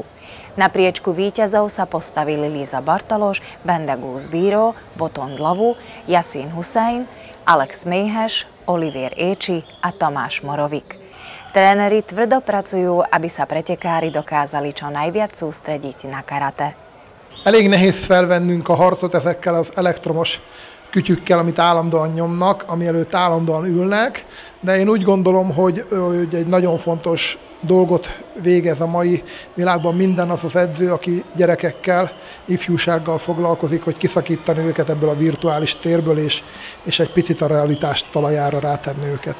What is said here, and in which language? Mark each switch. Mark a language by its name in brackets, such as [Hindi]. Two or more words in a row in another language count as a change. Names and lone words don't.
[Slovak] Na priečku víťazov sa postavili Líza Bartološ, Bendagus Bíró, Boton Dlavu, Jasín Husajn, Alex Mejheš, Olivier Écsi a Tomáš Morovik. Tréneri tvrdo pracujú, aby sa pretekári dokázali čo najviac sústrediť na karate. [Hungarian] Elég nehéz felvennünk a harcot ezekkel az elektromos kütyükkel, amit állandóan nyomnak, ami előtt állandóan ülnek, de én úgy gondolom, hogy egy nagyon fontos dolgot végez a mai világban minden az edző, aki gyerekekkel, ifjúsággal foglalkozik, hogy kiszakítani őket ebből a virtuális térből, és egy picit a realitás talajára rátenni őket.